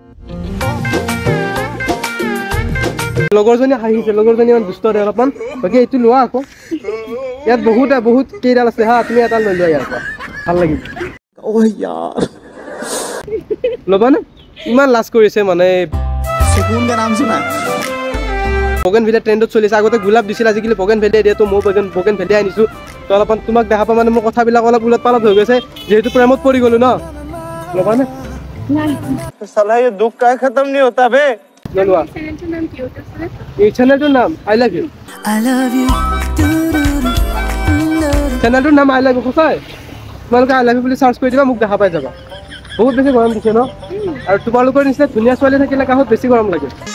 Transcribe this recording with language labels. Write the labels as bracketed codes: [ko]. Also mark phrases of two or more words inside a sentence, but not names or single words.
[as] লগৰজনী হাঁহিছে লগৰজনী ইমান দুষ্ট অলপমান বাকী এইটো লোৱা আকৌ ইয়াত বহুত কেইডাল আছে হা তুমি এটা লৈ লোৱা ইয়াৰ পৰা ভাল লাগিব ল'বানে ইমান লাজ কৰিছে মানে বগেন ভিলিয়া ট্ৰেণ্ডত চলিছে আগতে গোলাপ দিছিল আজিকালি বগেন ভিলিয়া দিয়ে তো মই বগেন ভিলিয়া আনিছোঁ তো অলপমান তোমাক দেখা পা মানে মোৰ কথাবিলাক অলপ উলট পালট হৈ গৈছে যিহেতু প্ৰেমত পৰি গ'লো ন ল'বানে [hi] साला ये दुख का खत्म नहीं होता बे [as] এই চেনেলটোৰ নাম [en] I love you [as] চেনেলটোৰ নাম [en] I love you [as] সঁচাই তোমালোকে [en] I love you [as] বুলি চাৰ্চ কৰি দিবা মোক দেখা পাই যাবা বহুত বেছি গৰম দিছে ন আৰু তোমালোকৰ নিচিনা ধুনীয়া ছোৱালী থাকিলে কাষত বেছি গৰম লাগে